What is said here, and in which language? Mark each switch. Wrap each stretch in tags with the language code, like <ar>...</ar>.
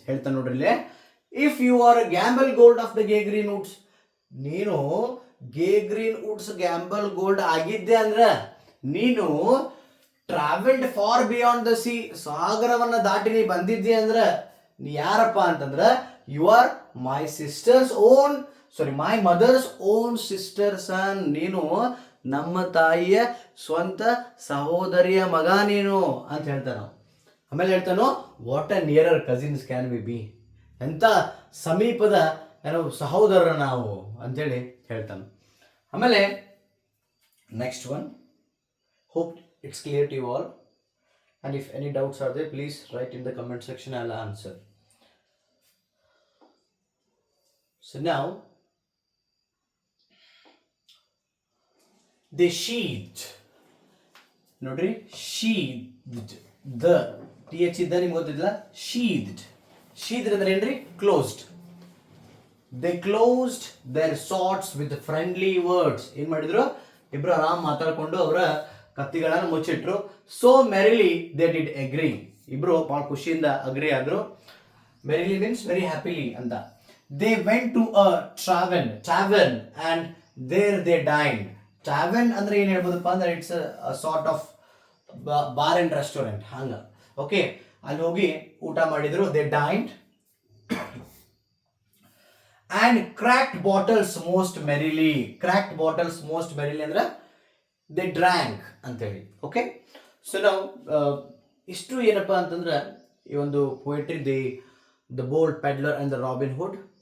<kn>ಹೇಳ್ತಾನೆ ನೋಡ್ರಿ ಇಲ್ಲೇ,</kn> <en>if you are gamble gold of the gay green woods, ನೀನು gay green woods gamble gold ಆಗಿದ್ದೆ ಅಂದ್ರೆ, ನೀನು travelled far beyond the sea,</en> <kn>ಸಾಗರವನ್ನ ದಾಟಿ ನೀ ಬಂದಿದ್ದೆ ಅಂದ್ರೆ ನೀ ಯಾರಪ್ಪ ಅಂತಂದ್ರೆ,</kn> <en>You are my sister's own, sorry my mother's own sister son.</en> <kn>ನೀನು ನಮ್ಮ ತಾಯಿಯ ಸ್ವಂತ ಸಹೋದರಿಯ ಮಗ ನೀನು ಅಂತ ಹೇಳ್ತಾನ. ಆಮೇಲೆ ಹೇಳ್ತಾನೋ,</kn> <en>what a nearer cousins can we be,</en> <kn>ಎಂತ ಸಮೀಪದ ಏನೋ ಸಹೋದರ ನಾವು ಅಂತೇಳಿ ಹೇಳ್ತಾನೆ.</kn> <en>ಆಮೇಲೆ next one, hope it's clear to you all, and if any doubts are there, please write in the comment section, I'll answer. So now they sheathed, nodri, sheathed, the th</en> <kn>idda nimge gottidilla,</kn> <en>sheathed andre enri, closed. They closed their swords with friendly words.</en> <kn>ಏನು ಮಾಡಿದ್ರು? ಇಬ್ರು ಆರಾಮ್ ಮಾತಾಡ್ಕೊಂಡು ಅವರ ಕತ್ತಿಗಳನ್ನು ಮುಚ್ಚಿಟ್ರು.</kn> <en>So merrily they did agree.</en> <kn>ಇಬ್ರು ಭಾಳ ಖುಷಿಯಿಂದ agri ಆದ್ರು.</kn> <en>Merrily means very happily ಅಂತ. They went to a tavern and there they dined.</en> <kn>ಟ್ಯಾವರ್ನ್ ಅಂದ್ರೆ ಏನ್ ಹೇಳ್ಬೋದಪ್ಪ ಅಂದ್ರೆ,</kn> <en>It's a sort of bar and restaurant ಹಂಗ.</en> <kn>ಓಕೆ, ಅಲ್ಲಿ ಹೋಗಿ ಊಟ ಮಾಡಿದ್ರು.</kn> <en>They dined and cracked bottles most merrily. Cracked bottles most merrily ಅಂದ್ರೆ they drank ಅಂತೇಳಿ.</en> <kn>ಓಕೆ, ಸೊ ನಾವು ಇಷ್ಟು ಏನಪ್ಪಾ ಅಂತಂದ್ರೆ ಈ ಒಂದು poetry the bold peddler and the robin hood</kn>